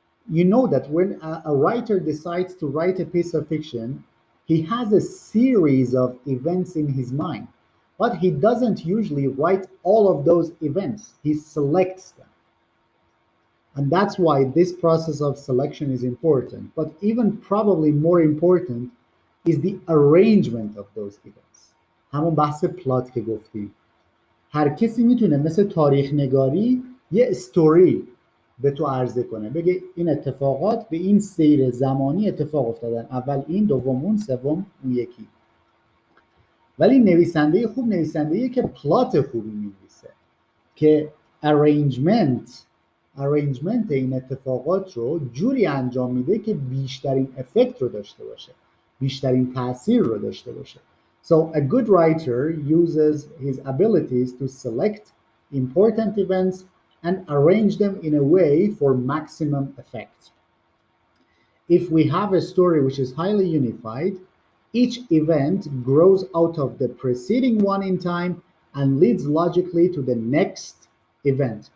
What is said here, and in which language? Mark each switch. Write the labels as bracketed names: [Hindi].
[English] You know that when a writer decides to write a piece of fiction, he has a series of events in his mind, but he doesn't usually write all of those events. He selects them. And that's why this process of selection is important. But even probably more important is the arrangement of those events. [Persian] همون بحث پلات که گفتیم. هر کسی میتونه مثل تاریخ نگاری یه استوری به تو عرضه کنه، بگه این اتفاقات به این سیر زمانی اتفاق افتادن، اول این، دوم اون، سوم اون یکی. ولی نویسنده خوب نویسنده‌ایه که پلات خوبی می‌نویسه، که ارنجمنت این اتفاقات رو جوری انجام میده که بیشترین افکت رو داشته باشه، بیشترین تأثیر رو داشته باشه. [English] So a good writer uses his abilities to select important events and arrange them in a way for maximum effect. If we have a story which is highly unified, each event grows out of the preceding one in time and leads logically to the next event.